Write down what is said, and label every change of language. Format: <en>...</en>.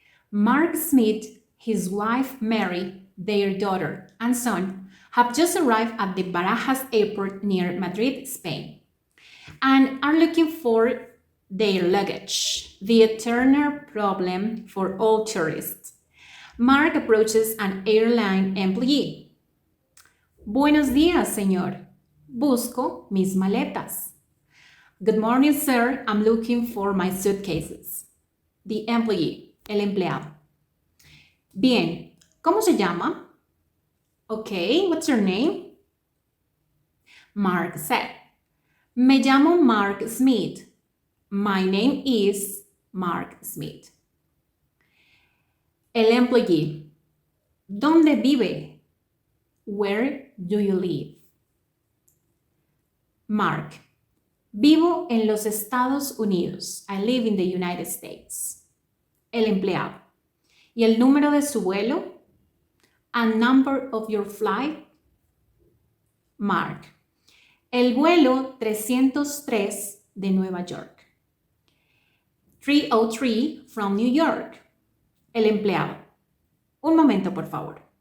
<en>Mark Smith, his wife Mary, their daughter and son have just arrived at the Barajas airport near Madrid, Spain, and are looking for their luggage, the eternal problem for all tourists. Mark approaches an airline employee.</en> <es>Buenos días, señor. Busco mis maletas.</es> <en>Good morning, sir. I'm looking for my suitcases. The employee,</en> <es>el empleado. Bien, ¿cómo se llama?</es> <en>Okay, what's your name? Mark said,</en> <es>Me llamo</es> <en>Mark Smith. My name is Mark Smith. El employee,</en> <es>¿Dónde vive?</es> <en>Where do you live?</en> <es>Mark, Vivo en los Estados Unidos.</es> <en>I live in the United States.</en> <es>El empleado, ¿Y el número de su vuelo?</es> <en>And number of your flight?</en> <es>Mark, el vuelo 303 de Nueva York.</es> <en>303 from New York.</en> <es>El empleado, un momento, por favor.</es>